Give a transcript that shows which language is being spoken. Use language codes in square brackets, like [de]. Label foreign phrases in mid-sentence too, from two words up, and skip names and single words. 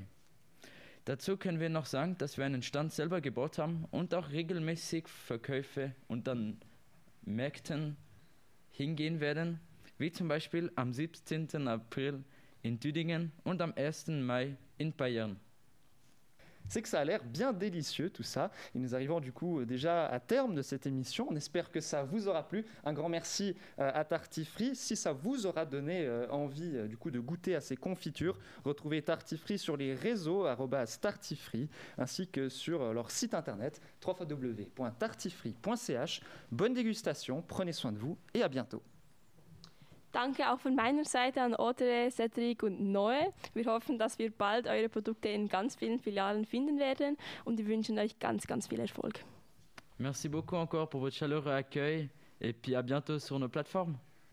[de] Dazu können wir noch sagen, dass wir einen Stand selber gebaut haben und auch regelmäßig Verkäufe und dann Märkten hingehen werden, wie zum Beispiel am 17. April in Düdingen und am 1. Mai in Bayern. [fr] C'est que ça a l'air bien délicieux tout ça. Et nous arrivons du coup déjà à terme de cette émission. On espère que ça vous aura plu. Un grand merci à Tartifree. Si ça vous aura donné envie du coup de goûter à ces confitures, retrouvez Tartifree sur les réseaux @tartifree ainsi que sur leur site internet www.tartifree.ch. Bonne dégustation, prenez soin de vous et à bientôt. [de] Danke auch von meiner Seite an Audrey, Cédric und Noé. Wir hoffen, dass wir bald eure Produkte in ganz vielen Filialen finden werden und wir wünschen euch ganz, ganz viel Erfolg. [fr] Merci beaucoup encore pour votre chaleureux accueil et puis à bientôt sur nos plateformes.